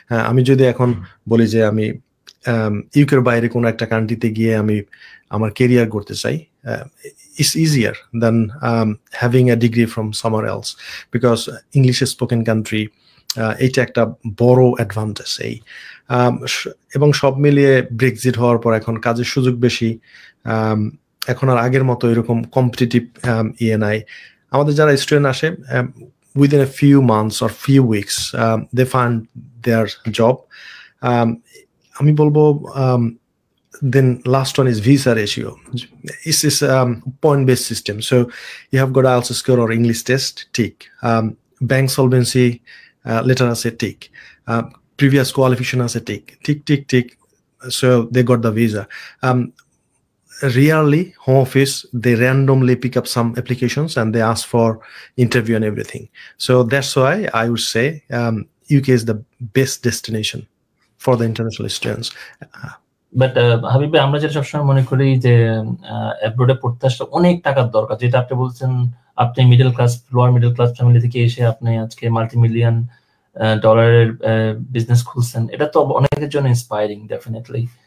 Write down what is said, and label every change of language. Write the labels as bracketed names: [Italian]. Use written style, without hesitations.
[Bangla] আমি যদি এখন বলি যে আমি ইউকের বাইরে কোনো একটা কান্ট্রিতে গিয়ে আমি আমার কেরিয়ার করতে চাই, [English] it's easier than having a degree from somewhere else, because English spoken country, [Bangla] এটা একটা বড় অ্যাডভান্টেজ। এই এবং সব মিলিয়ে ব্রেক্সিট হওয়ার পর এখন কাজের সুযোগ বেশি, এখন আর আগের মতো এরকম কম্পিটিটিভ ইয়ে নাই। আমাদের যারা স্টুডেন্ট আসে, [English] within a few months or few weeks they find their job. [Bangla] আমি বলবো [English] then last one is visa ratio. It's this point based system, so you have got IELTS score or English test, tick. Bank solvency letter as a tick, previous qualification as a tick, tick, so they got the visa. Rarely home office, they randomly pick up some applications and they ask for interview and everything. So that's why I would say UK is the best destination for the international students. [Bangla] But Habib, আমরা যেটা সবসময় মনে করি যে অ্যাব্রোডে পড়তে আসলে অনেক টাকার দরকার, যেটা আপনি বলছেন, আপনি middle class, lower middle class family থেকে এসে আপনি আজকে মাল্টি-মিলিয়ন ডলারের বিজনেস খুলছেন, এটা তো অনেকের জন্য ইন্সপায়ারিং ডেফিনেটলি।